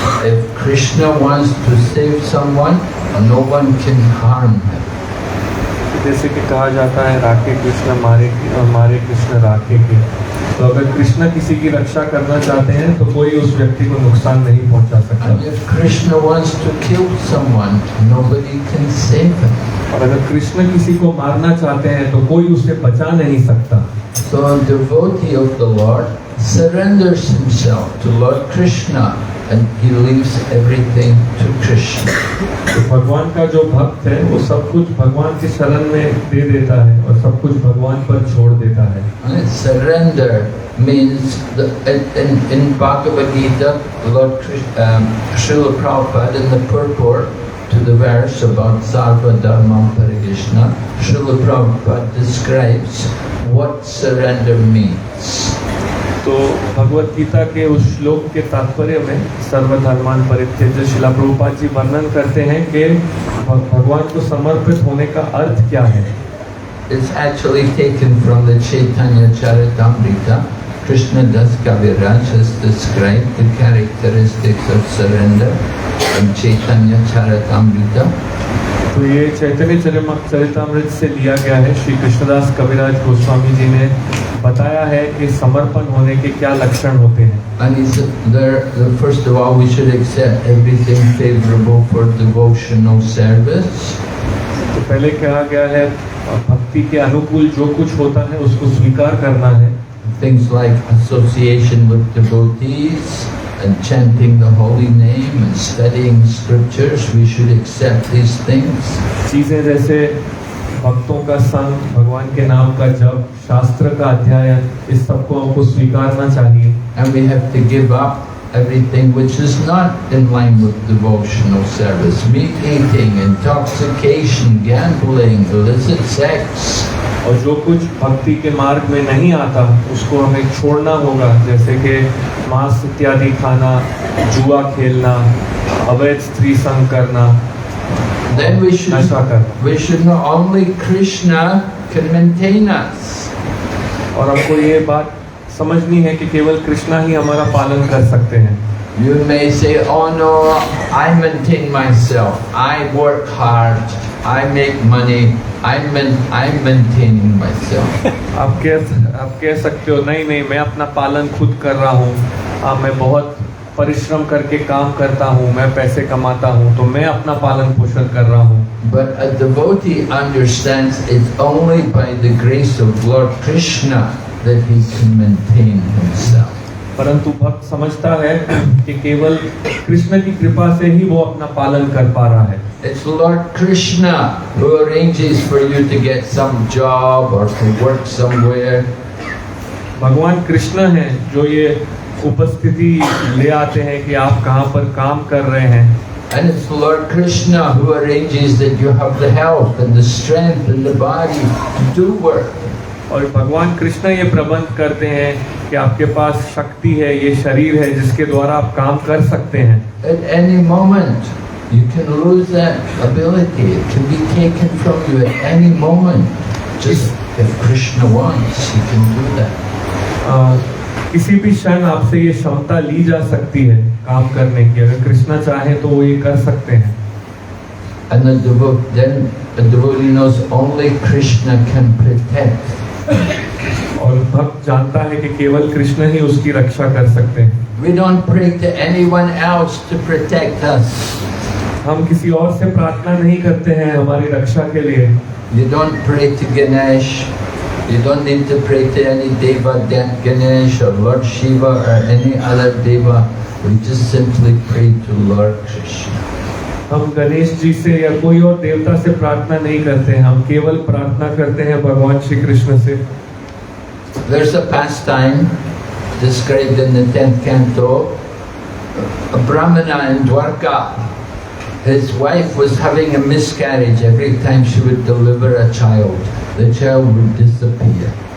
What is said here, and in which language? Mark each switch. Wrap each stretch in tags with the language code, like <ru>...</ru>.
<en>If Krishna wants to save someone, no one can harm him.</en> <hi>जैसे कि कहा जाता है राखे कृष्ण मारे के और मारे कृष्ण राखे के, तो अगर कृष्ण किसी की रक्षा करना चाहते हैं तो कोई उस व्यक्ति को नुकसान नहीं पहुंचा सकता।</hi> <en>And if Krishna wants to kill someone, nobody can save him.</en> <hi>और अगर कृष्ण किसी को मारना चाहते हैं तो कोई उसे बचा नहीं सकता।</hi> <en>So a devotee of the Lord surrenders himself to Lord Krishna and he leaves everything to Krishna.</en> <hi>तो भगवान का जो भक्त है वो सब कुछ भगवान की शरण में दे देता है और सब कुछ भगवान पर छोड़ देता है।</hi> <en>And surrender means in Bhagavad Gita, Lord Srila Prabhupada in the purport to the verse about Sarva Dharmam Parikrishna, Srila Prabhupada describes what surrender means.</en> <hi>तो भगवत गीता के उस श्लोक के तात्पर्य में सर्वधर्मान परित्यज्य शिला प्रभुपाद जी वर्णन करते हैं कि भगवान को समर्पित होने का अर्थ क्या है।</hi> <en>It's actually taken from the Chaitanya Charitamrita. Krishna Das Kaviraj has described the characteristics of surrender in Chaitanya Charitamrita.</en> <hi>तो ये चैतन्य चरितामृत से लिया गया है। श्री कृष्णदास कविराज गोस्वामी जी ने बताया है कि समर्पण होने के क्या लक्षण होते हैं।</hi> <en>And he said there, first of all, we should accept everything favorable for devotional service.</en> <hi>तो पहले कहा गया है भक्ति के अनुकूल जो कुछ होता है उसको स्वीकार करना है।</hi> <en>Things like association with devotees and chanting the holy name and studying scriptures, we should accept these things.</en> <hi>चीजें जैसे भक्तों का संग, भगवान के नाम का जप, शास्त्र का अध्ययन, इस सबको हमको स्वीकारना चाहिए।</hi> <en>And we have to give up everything which is not in line with devotional service. Meat eating, intoxication, gambling, illicit sex.</en> <hi>और जो कुछ भक्ति के मार्ग में नहीं आता उसको हमें छोड़ना होगा, जैसे कि मांस इत्यादि खाना, जुआ खेलना, अवैध स्त्री संग करना,</hi> <en>Then we</en> <hi>नशा करना।</hi> <en>should know only Krishna can maintain us.</en> <hi>और हमको ये बात समझनी है कि केवल कृष्णा ही हमारा पालन कर सकते हैं।</hi> <en>You may say, oh no, I maintain myself. I work hard. I make money. I'm maintaining myself.</en> <hi>आप कह सकते हो नहीं मैं अपना पालन खुद कर रहा हूँ, मैं बहुत परिश्रम करके काम करता हूँ, मैं पैसे कमाता हूँ, तो मैं अपना पालन पोषण कर रहा हूँ।</hi> <en>But a devotee understands it's only by the grace of Lord Krishna that he can maintain himself.</en> <hi>परंतु भक्त समझता है कि केवल कृष्ण की कृपा से ही वो अपना पालन कर पा रहा है।</hi> <en>It's Lord Krishna who arranges for you to get some job or to work somewhere.</en> <hi>भगवान कृष्ण हैं जो ये उपस्थिति ले आते हैं कि आप कहाँ पर काम कर रहे हैं।</hi> <en>And it's Lord Krishna who arranges that you have the health and the strength and the body to do work.</en> <hi>और भगवान कृष्ण ये प्रबंध करते हैं कि आपके पास शक्ति है, ये शरीर है जिसके द्वारा आप काम कर सकते हैं।</hi> <en>At any moment you can lose that ability. It can be taken from you at any moment. Just if Krishna wants, he can do that.</en> <hi>किसी भी क्षण आपसे ये क्षमता ली जा सकती है काम करने की, अगर कृष्णा चाहे तो वो ये कर सकते हैं।</hi> <en>And then the devotee knows only Krishna can protect.</en> <hi>और भक्त जानता है कि केवल कृष्ण ही उसकी रक्षा कर सकते हैं।</hi> <en>We don't pray to anyone else to protect us.</en> <hi>हम किसी और से प्रार्थना नहीं करते हैं हमारी रक्षा के लिए।</hi> <en>You don't pray to Ganesh. You don't need to pray to any Deva, Ganesh or Lord Shiva or any other Deva. We just simply pray to Lord Krishna.</en> <hi>हम गणेश जी से या कोई और देवता से प्रार्थना नहीं करते हैं, हम केवल प्रार्थना करते हैं भगवान श्री कृष्ण से।</hi> <en>There's a pastime described in the 10th canto. A Brahmana in Dwarka, his wife was having a miscarriage. Every time she would deliver a child, the child would disappear.</en>